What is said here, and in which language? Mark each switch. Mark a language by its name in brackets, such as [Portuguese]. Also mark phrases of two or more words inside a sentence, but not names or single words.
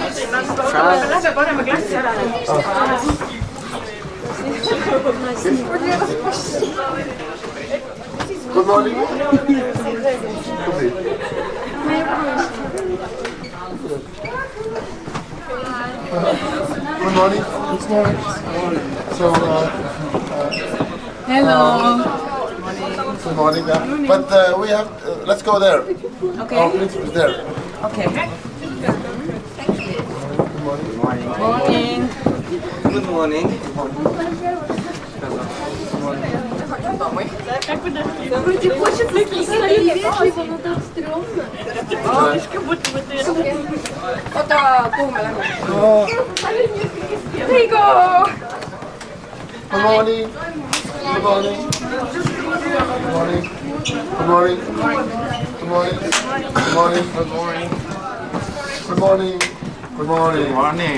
[Estonian] Lähme paneme klassi ära. [English] Good morning. Good morning. Good morning. So, Hello. good morning. But we have. Let's go there. Okay. Our principal is there. Okay. Good morning. Morning. Good morning. [Russian] Вроде хочет написать вежливо, но так стрёмно. [Estonian] Oota, kuhu me lähme? [English] There you go! Good morning. Good morning. Good morning. Good morning. Good morning. Good morning. Good morning. Good morning. Good morning. Good morning.